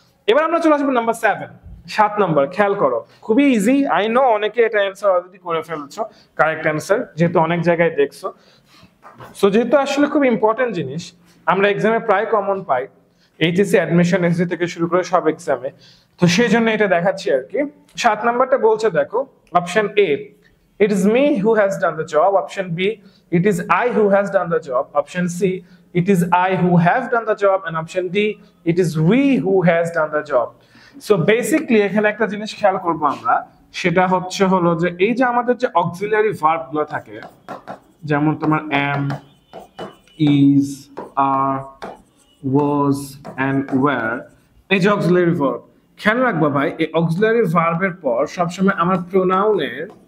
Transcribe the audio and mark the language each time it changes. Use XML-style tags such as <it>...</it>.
<bn>এবার আমরা চলে আসবো নাম্বার 7 নম্বর, খেয়াল করো খুবই ইজি, আই নো অনেকে এটা অ্যান্সার অলরেডি করে ফেলছো কারেক্ট অ্যান্সার, যেহেতু অনেক জায়গায় দেখছো। সো যেহেতু আসলে খুব ইম্পর্টেন্ট জিনিস, আমরা এক্সামে প্রায় কমন পাই, এইচএসসি অ্যাডমিশন এসএসসি থেকে শুরু করে সব এক্সামে, তো সেই জন্য এটা দেখাচ্ছি আর কি। 7 নাম্বারটা বলছে দেখো, option A</bn> <en>it is me who has done the job, option B it is I who has done the job, option C it is I who have done the job, and option D it is we who has done the job.</en> <bn>So basically এখানে একটা জিনিস খেয়াল করব আমরা, সেটা হচ্ছে হলো যে এই যে আমাদের যে অক্সিলারি ভার্ব গুলো থাকে, যেমন তোমার am, is, are, was and were, এই যে অক্সিলারি ভার্ব, খেয়াল রাখবা ভাই এই অক্সিলারি ভার্বের পর সবসময় আমার প্রোনাউনের</bn>